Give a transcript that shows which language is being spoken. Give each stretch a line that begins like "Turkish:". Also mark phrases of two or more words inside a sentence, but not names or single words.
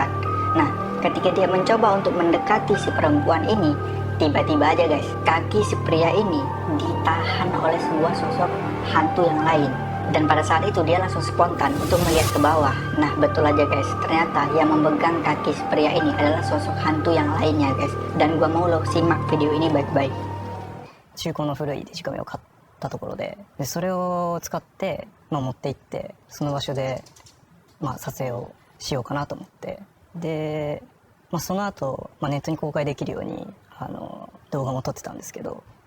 Indonesian: Nah, ketika dia mencoba untuk mendekati si perempuan ini, tiba-tiba aja, guys, kaki si pria ini ditahan oleh sebuah sosok hantu yang lain. Dan pada saat itu dia langsung spontan untuk melihat ke bawah. Nah, betul aja, guys, ternyata yang memegang kaki si pria ini adalah sosok hantu yang lainnya, guys. Dan gua mau lo simak video ini baik-baik.
Japanese: 中古の古いデジカメを買ったところで、それを使って、持って行ってその場所で、撮影をしようかなと思って、で、その後、ネットに公開できるように動画も撮ってたんですけど。